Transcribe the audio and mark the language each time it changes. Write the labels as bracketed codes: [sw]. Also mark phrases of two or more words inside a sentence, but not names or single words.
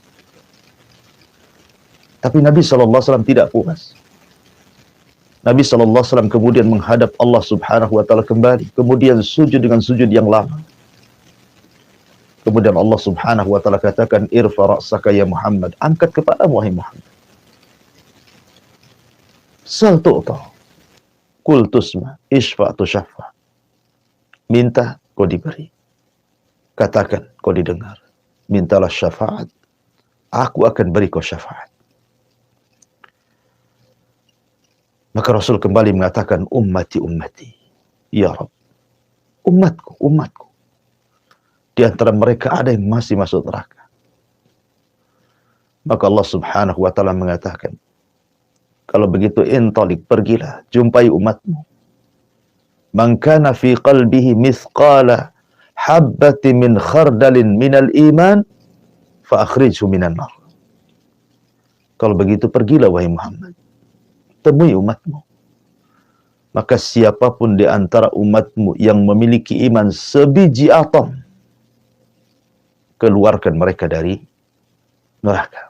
[id] Tapi Nabi SAW tidak puas. Nabi SAW kemudian menghadap Allah [ar] سبحانه وتعالى [id] kembali, kemudian sujud dengan sujud yang lama. Kemudian Allah [ar] سبحانه وتعالى [id] katakan, [ar] ارفع رأسك يا محمد, [id] angkat kepalamu wahai Muhammad. [ar] سل تعط، قل تسمع، اشفع تشفع. [id] Minta, kau diberi. Katakan, kau didengar. Mintalah syafaat, aku akan beri kau syafaat. Maka Rasul kembali mengatakan, [ar] أمتي، أمتي. يا رب, [id] umatku, umatku. Di antara mereka ada yang masih masuk neraka. Maka Allah [ar] سبحانه وتعالى [id] mengatakan, kalau begitu intalik, pergilah, jumpai umatmu. [ar] من كان في قلبه مثقال حبة من خردل من الإيمان فأخرجه من النار. [id] Kalau begitu pergilah wahai Muhammad, temui umatmu. Maka siapapun di antara umatmu yang memiliki iman sebiji atom, keluarkan mereka dari neraka.